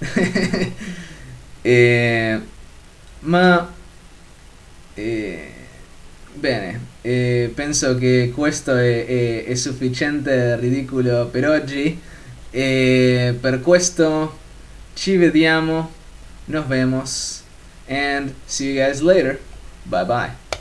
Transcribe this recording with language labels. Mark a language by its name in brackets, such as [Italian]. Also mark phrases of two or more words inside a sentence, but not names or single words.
[Italian] Eh, ma bene, penso che questo è sufficiente ridicolo per oggi, e per questo ci vediamo, [Spanish] nos vemos, [English] and see you guys later. Bye bye.